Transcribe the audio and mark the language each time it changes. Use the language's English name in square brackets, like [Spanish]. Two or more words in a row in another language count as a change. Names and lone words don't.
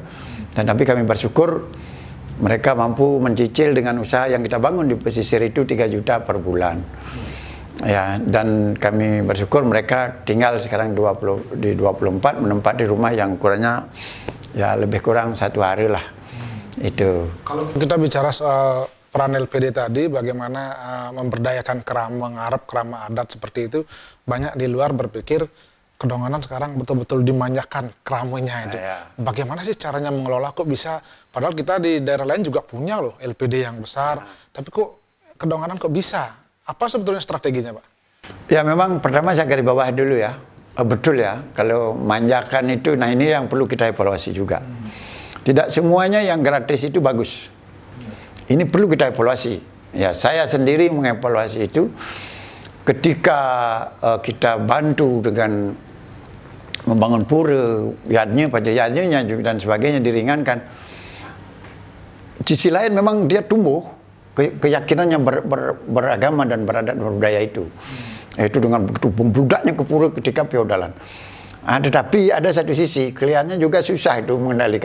[Indonesian] Dan tapi kami bersyukur mereka mampu mencicil dengan usaha yang kita bangun di pesisir itu 3 juta per bulan. Ya, dan kami bersyukur mereka tinggal sekarang 24 menempati rumah yang kurangnya ya lebih kurang 1 hari lah. Itu. Kalau kita bicara soal peran LPD tadi, bagaimana memberdayakan kerama, mengarap kerama adat seperti itu, banyak di luar berpikir Kedonganan sekarang betul-betul dimanjakan keramanya itu. Bagaimana sih caranya mengelola? Kok bisa? Padahal kita di daerah lain juga punya loh LPD yang besar. Tapi kok Kedonganan kok bisa? Apa sebetulnya strateginya, Pak? Ya memang pertama saya garis bawah dulu ya. Betul ya, kalau manjakan itu, nah ini yang perlu kita evaluasi juga. Tidak semuanya yang gratis itu bagus. Ini perlu kita evaluasi. Ya saya sendiri mengevaluasi itu. Ketika kita bantu dengan membangun pura, yadnya, pajayanya dan sebagainya diringankan. Sisi lain memang dia tumbuh keyakinannya beragama dan beradat berbudaya itu. Itu dengan begitu membludaknya ke pura ketika feodalan. Tetapi ada satu sisi kelihatannya juga susah itu mengendalikan.